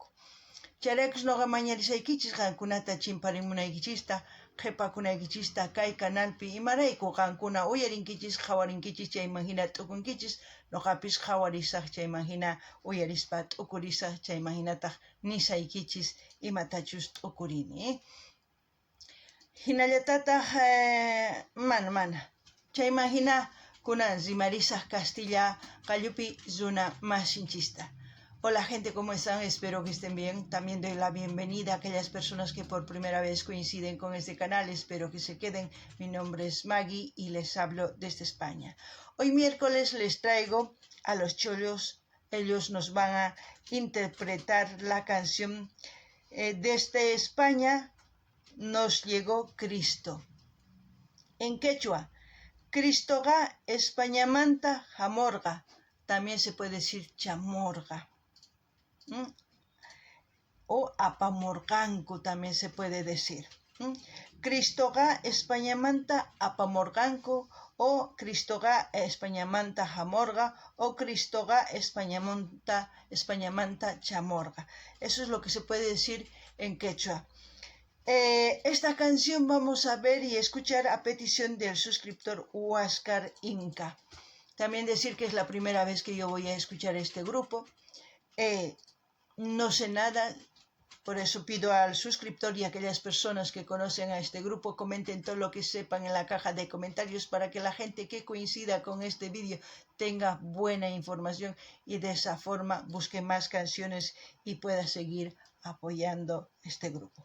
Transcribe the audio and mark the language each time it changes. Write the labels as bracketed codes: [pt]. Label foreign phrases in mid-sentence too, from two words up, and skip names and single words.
[qu] Chayraykus noqa mañarisaykichis qankunata chimparimunaykichista, qhipakunaykichista kay canalpi imarayku qankuna uyarinkichis, qhawarinkichis, chayman hina t'ukunkichis, noqapis qhawarisaq, chayman hina uyarispa t'ukurisaq, chayman hinataq nisaykichis imatachus t'ukurini. Hinallatataq mana. Chayman hina kunan rimarisaq Castilla qallupi runa masinchista. [es] Hola gente, ¿cómo están? Espero que estén bien. También doy la bienvenida a aquellas personas que por primera vez coinciden con este canal. Espero que se queden. Mi nombre es Maggie y les hablo desde España. Hoy miércoles les traigo a Los Cholos. Ellos nos van a interpretar la canción Desde España nos llegó Cristo. En quechua, [qu] Cristoga Españamanta hamorga. [es] También se puede decir chamorga. O apamorganco también se puede decir. [qu] Cristoga Españamanta apamorganco, o Cristoga Españamanta hamorga, o Cristoga Españamanta chamorga. [es] Eso es lo que se puede decir en quechua. Esta canción vamos a ver y escuchar a petición del suscriptor Huáscar Inca. También decir que es la primera vez que yo voy a escuchar este grupo. No sé nada, por eso pido al suscriptor y a aquellas personas que conocen a este grupo comenten todo lo que sepan en la caja de comentarios para que la gente que coincida con este vídeo tenga buena información y de esa forma busque más canciones y pueda seguir apoyando este grupo.